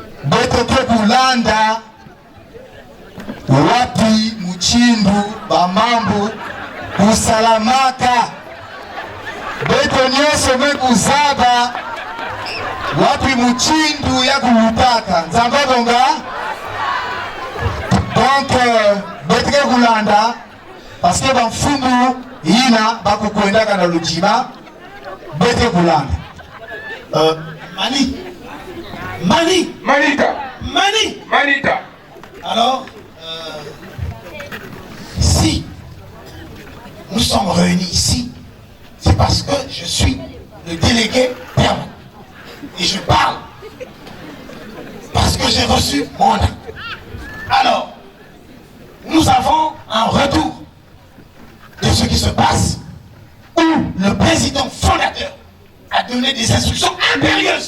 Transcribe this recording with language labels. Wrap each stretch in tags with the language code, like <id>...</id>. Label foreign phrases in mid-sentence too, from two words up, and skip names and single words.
<kg>betoke kulanda wapi Muchindu bamambu kusalamaka beto nyose mekuzaba wapi Muchindu ya kulutaka nzambabonga. Donc betoke kulanda</kg> <fr>parce que</fr> <kg>bamfumu ina bakukwendaka na lujima betoke kulanda. Manita.</kg> <fr>Alors, si nous sommes réunis ici, c'est parce que je suis le délégué permanent. Et je parle parce que j'ai reçu mon mandat. Alors, nous avons un retour de ce qui se passe où le président fondateur a donné des instructions impérieuses.</fr>